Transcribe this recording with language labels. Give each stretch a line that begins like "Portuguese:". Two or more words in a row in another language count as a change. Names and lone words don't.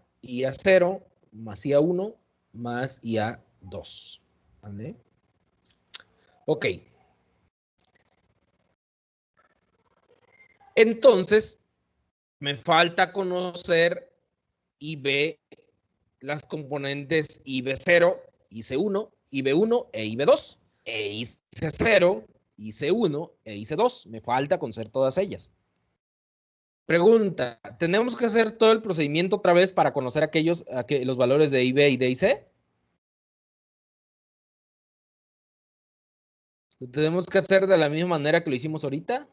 Spanish: IA0 más IA1 más IA2. ¿Vale? Ok. Entonces, me falta conocer IB, las componentes IB0, IC1, IB1 e IB2. E IC0, IC1 e IC2. Me falta conocer todas ellas. Pregunta, ¿tenemos que hacer todo el procedimiento otra vez para conocer los valores de IB y de IC? ¿Lo tenemos que hacer de la misma manera que lo hicimos ahorita?